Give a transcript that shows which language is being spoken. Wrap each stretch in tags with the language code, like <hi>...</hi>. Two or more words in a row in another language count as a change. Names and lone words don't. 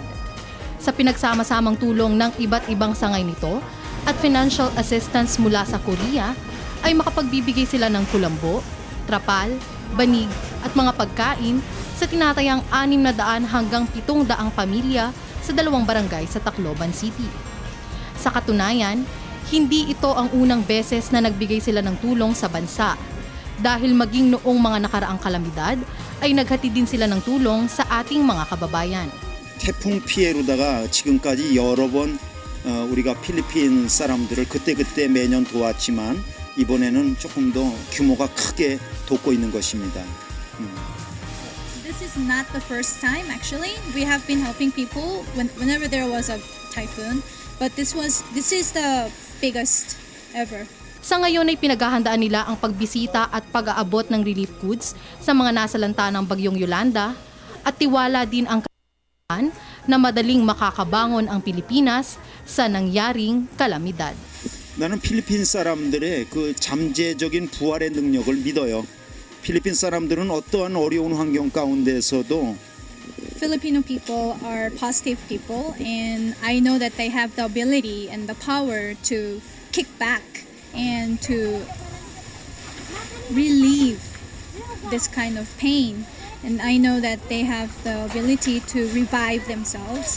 <tl>Sa pinagsama-samang tulong ng iba't ibang sangay nito at</tl> <en>financial assistance</en> <tl>mula sa Korea, ay makapagbibigay sila ng kulambo, trapal, banig at mga pagkain sa tinatayang 600 hanggang 700 pamilya sa 2 barangay sa Tacloban City. Sa katunayan, hindi ito ang unang beses na nagbigay sila ng tulong sa bansa. Dahil maging noong mga nakaraang kalamidad, ay naghatid din sila ng tulong sa ating mga kababayan.</tl> <ko>태풍 피해로다가 지금까지 여러 번 우리가 필리핀 사람들을 그때그때 매년 도왔지만 이번에는 조금 더 규모가 크게 돕고 있는 것입니다.</ko> <en>This is not the first time actually. We have been helping people whenever there was a typhoon, but this is the biggest ever.</en> <tl>Sa ngayon ay pinaghahandaan nila ang pagbisita at pag-aabot ng</tl> <en>relief goods</en> <tl>sa mga nasalanta ng Bagyong Yolanda at tiwala din ang kailangan na madaling makakabangon ang Pilipinas sa nangyaring kalamidad.</tl> <ko>나는 필리핀 사람들의 그 잠재적인 부활의 능력을 믿어요. 필리핀 사람들은 어떠한 어려운 환경 가운데서도</ko> <en>Filipino people are positive people, and I know that they have the ability and the power to kick back and to relieve this kind of pain. And I know that they have the ability to revive themselves.</en>